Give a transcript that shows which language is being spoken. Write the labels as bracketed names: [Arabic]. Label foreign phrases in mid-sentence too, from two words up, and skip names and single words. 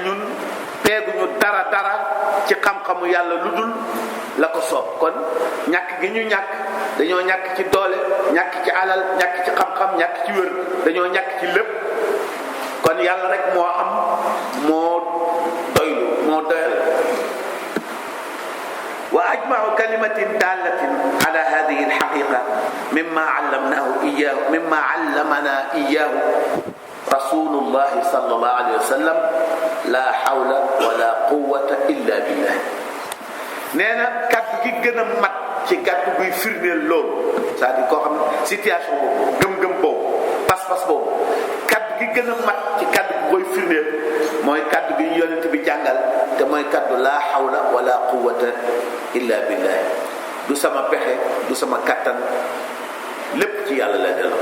[Wolof] ñun peeguñu dara ci xam-xamu yàlla lu dul la ko soob kon ñàkk gi ñu ñàkk dañoo ñàkk ci doole ñàkk ci alal ñàkk ci xam-xam ñàkk ci wér dañoo ñàkk ci lépp kon yàlla rek moo am moo doylu moo doyal [Arabic] وأجمع كلمة دالة على هذه الحقيقة مما علمنا إياه رسول الله صلى الله عليه وسلم لا حول ولا قوة إلا بالله. [Wolof] nee na kaddu gi gën a mat ci kaddu guy firndeel loolu [French] c'est-à-dire [Wolof] koo xam ne situation boobu gëm-gëm boobu pas-pas boobu kaddu gi gën a mat ci kaddu gu koy firndeel mooy kaddu gi ñu yonent bi jàngal te mooy kaddu [Arabic] لا حول ولا قوة إلا بالله. [Wolof] du sama pexe du sama kattan lépp ci yàlla la delloo.